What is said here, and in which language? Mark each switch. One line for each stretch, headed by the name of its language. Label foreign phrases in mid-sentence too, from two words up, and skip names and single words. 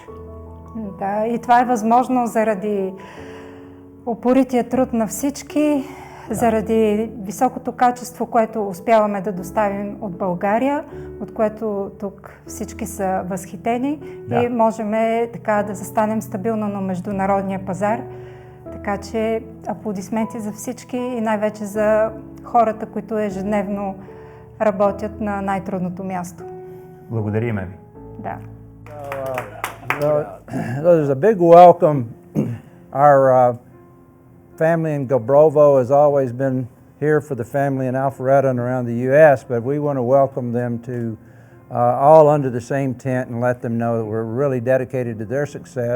Bulgarian: Да, и това е възможно заради упорития труд на всички, заради високото качество, което успяваме да доставим от България, от което тук всички са възхитени и можем така да застанем стабилно на международния пазар. Така че аплодисменти за всички и най-вече за хората, които ежедневно работят на най-трудното място. Благодариме ви. Да.
English: There's a big welcome. Our family in Gabrovo has always been here for the family in Alpharetta and around the U.S., but we want to welcome them to all under the same tent and let them know that we're really dedicated to their success.